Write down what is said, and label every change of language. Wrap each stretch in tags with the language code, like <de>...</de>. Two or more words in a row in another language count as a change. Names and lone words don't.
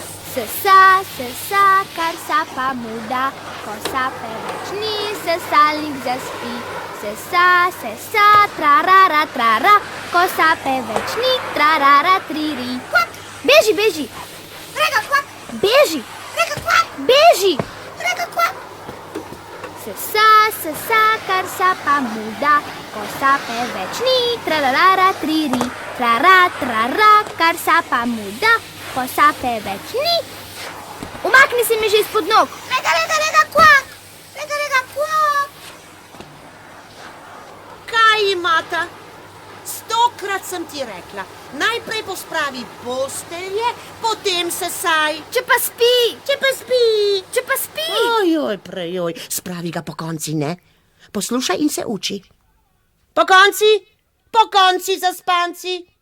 <sl>Sesa, kar sapa mu da, ko sape več ni, sesalnik zaspi. Sesa, trarara, trara, ko sape več ni, trarara, triri. Kvak! Beži! Rega, kvak! Beži! Rega, kvak! Beži! Rega, kvak! Sesa, kar sapa mu da, ko sape več ni, trarara, triri. Trara, kar sapa mu da, ko sape več ni. Umakni se mi že izpod nog. Rega, kvak! Rega, kvak! Kaj imata? 100-krat sem ti rekla, najprej pospravi postelje, potem sesaj. Če pa spi. Ojoj, prejoj, spravi ga po konci, ne? Poslušaj in se uči. Po konci, zaspanci.</sl>